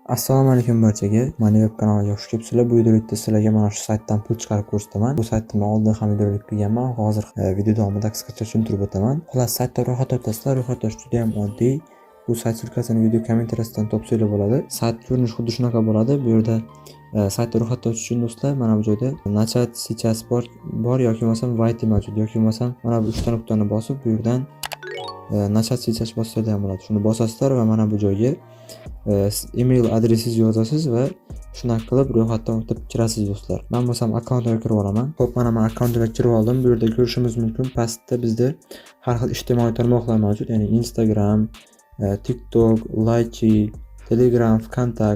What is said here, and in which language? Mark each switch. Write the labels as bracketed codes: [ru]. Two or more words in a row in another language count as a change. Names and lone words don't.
[uz] Assalomu alaykum barchaga. Mani web kanaliga xush kelibsizlar. Bu videoda sizlarga mana shu saytdan pul chiqarib ko'rsataman. Bu saytni men oldin ham videolik qilganman. Hozir video davomida qisqacha tushuntirib o'taman. Xullas, saytda ro'yxat o'tasizlar. Ro'yxatlash juda ham oddiy. Bu sayt silkasini video kommentariyasidan topsanglar bo'ladi. Sayt ko'rinishi xuddi shunaqa bo'ladi. Bu yerda saytda ro'yxatlash uchun do'stlar mana bu joyda [ru] начать сейчас [uz] bor yoki bo'lmasam wait mavjud yoki bo'lmasam mana bu 3 ta nuqtani bosib bu yerdan [ru] начать сейчас [uz] bossanglar ham bo'ladi. Shuni bosasizlar va mana bu joyga email adresingizni yozasiz va shunaqa qilib ro'yxatdan o'tib kirasiz do'stlar. Men bo'lsam akkauntga kirib olaman. Xo'p, mana men akkauntga kirib oldim. Bu yerda ko'rishimiz mumkin, pastda bizda har xil ijtimoiy tarmoqlar mavjud, ya'ni Instagram, TikTok, Lychee, Telegram, Vkontakt.